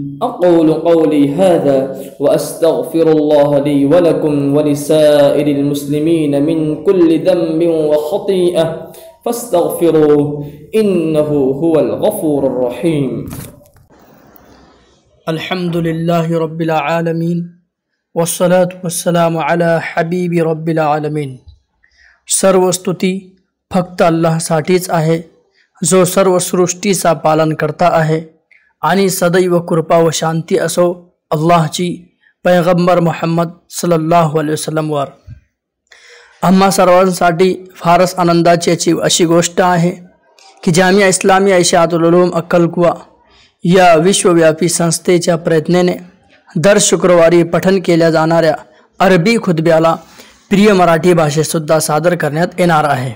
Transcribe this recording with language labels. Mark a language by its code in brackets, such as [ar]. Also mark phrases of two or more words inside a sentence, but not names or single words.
[ar] أقول قولي هذا وأستغفر الله لي ولكم ولسائر المسلمين من كل ذنب وخطيئة، فاستغفروه إنه هو الغفور الرحيم. الحمد لله رب العالمين والصلاة والسلام على حبيب رب العالمين. [mr] सर्व स्तुती फक्त अल्लाहसाठीच आहे, जो सर्व सृष्टीचा पालन करता आहे। आणि सदैव कृपा व शांती असो अल्लाहची पैगंबर मुहम्मद [ar] صلى الله عليه وسلم [mr] वर। आम्हा सर्वांसाठी फारच आनंदाची अशी गोष्ट आहे की जामिया इस्लामिया इशाअतुल उलूम अक्कलकुवा या विश्वव्यापी संस्थेच्या प्रयत्नाने दर शुक्रवारी पठण केल्या जाणाऱ्या अरबी खुतब्याला प्रिय मराठी भाषेतसुद्धा सादर करण्यात येणार आहे।